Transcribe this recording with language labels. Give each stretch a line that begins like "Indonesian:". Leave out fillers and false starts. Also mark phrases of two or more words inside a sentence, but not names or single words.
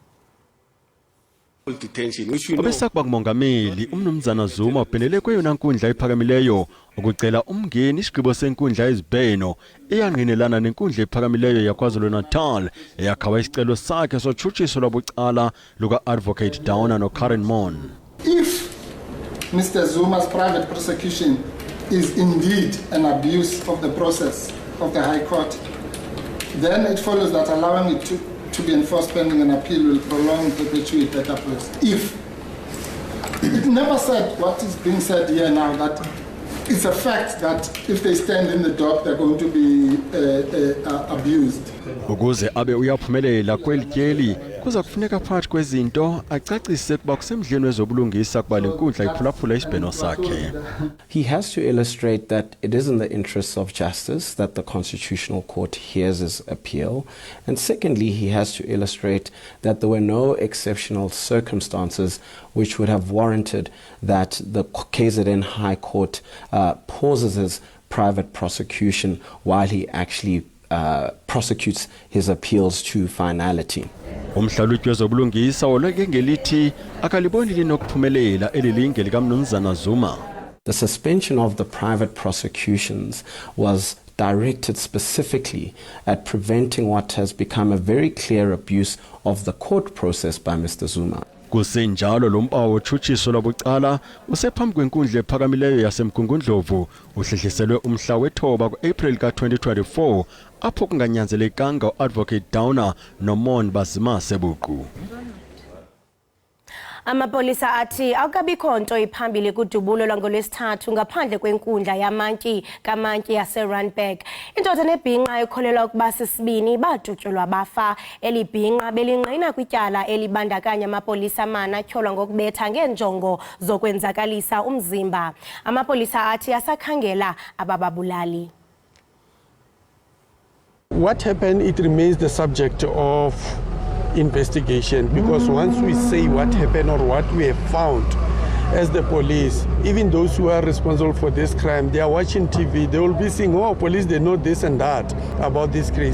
Xhosa: Obesakuba ngumongameli umnumzana Zuma ubhenele kweyona nkundla ephakamileyo ukucela umngeni isigqibo senkundla yezibheno eyangqinelana nenkundla ephakamileyo yaKwaZulu-Natal eyakhawa isicelo sakhe sotshutshiso lwabucala luka-advocate Downer noKaren Mon.
English: If Mr. Zuma's private prosecution is indeed an abuse of the process of the High Court, then it follows that allowing it to be enforced pending an appeal will prolong and perpetuate that abuse. If it never said what is being said here now, that it's a fact that if they stand in the dock, they're going to be abused.
Xhosa: Ukuze abe uyaphumelela kweli tyeli kuza kufuneka phakathi kwezinto acacise ukuba kusemdleni wezobulungisa kuba le nkundla iphulaphula isibheno sakhe.
English: He has to illustrate that it is in the interests of justice that the Constitutional Court hears his appeal. And secondly, he has to illustrate that there were no exceptional circumstances which would have warranted that the KZN High Court pauses his private prosecution while he actually prosecutes his appeals to finality.
Xhosa: Umhlalutyi wezobulungisa wolweke ngelithi akaliboni linokuphumelela elilinge likamnumzana Zuma.
English: The suspension of the private prosecutions was directed specifically at preventing what has become a very clear abuse of the court process by Mr. Zuma.
Xhosa: Kusenjalo lo mpawu otshutshiso lwabucala usephambi kwenkundla ephakamileyo yasemgungundlovu uhlehliselwe umhla wethoba ku-April ka-2024 apho kunganyanzelekanga u-Advocate Downer noMon bazimase buqu. Amapolisa athi akukabikho nto iphambili kudubulo lwangolwesithathu ngaphandle kwenkundla yamantyi kamantyi yaseRandburg. Indoda nebhinqa ekholelwa ukuba sisibini badutyulwa bafa. Eli bhinqa belingqina kwityala elibandakanya amapolisa amane atyholwa ngokubetha ngeenjongo zokwenzakalisa umzimba. Amapolisa athi asakhangela abababulali.
English: What happened, it remains the subject of investigation, because once we say what happened or what we have found as the police, even those who are responsible for this crime, they are watching TV, they will be saying, oh, police, they know this and that about this case.